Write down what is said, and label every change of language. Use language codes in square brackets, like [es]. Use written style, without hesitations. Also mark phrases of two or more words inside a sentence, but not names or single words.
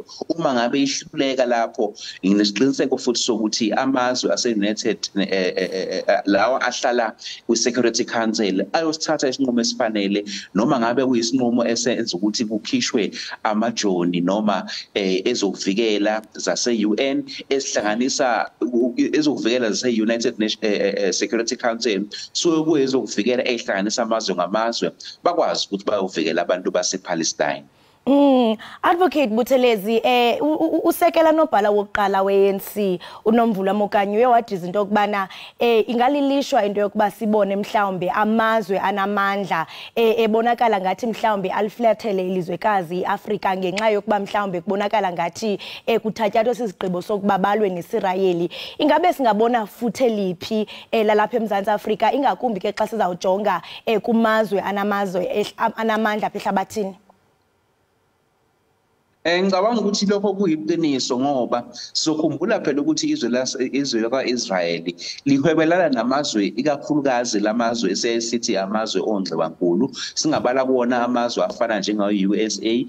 [zu] Uma ngabe ihluleka lapho nginesiqiniseko futhi sokuthi amazwe ase-United lawa ahlala kwi-Security Council ayosithatha isinqumo esifanele noma ngabe kuyisinqumo esenza ukuthi kukhishwe amajoni noma ezokuvikela zase-UN esihlanganisa ezokuvikela zase-United Security Council so kuyezokuvikela ehlanganisa amazwe ngamazwe bakwazi ukuthi bayovikela abantu basePalestine. [xh] Advocate Buthelezi usekela nobhala wokuqala weANC uNomvula Mokanyi uyawathi izinto okubana ingalilishwa into yokuba sibone mhlawumbe amazwe anamandla ebonakala ngathi mhlawumbe aliflathele ilizwekazi iAfrika ngenxa yokuba mhlawumbe kubonakala ngathi kuthatyathwa sizigqibo sokuba balwe neSirayeli. Ingabe singabona futhe liphi lalapha eMzantsi Afrika ingakumbi ke xa sizawujonga kumazwe anamandla apha ehlabathini? [zu] Ngicabanga ukuthi lokho kuyiqiniso ngoba sokhumbula phela ukuthi izwe lakaIsrael lihwebelana namazwe ikakhulukazi lamazwe esesithi amazwe ongxiwankulu singabala kuona amazwe afana njengayo-USA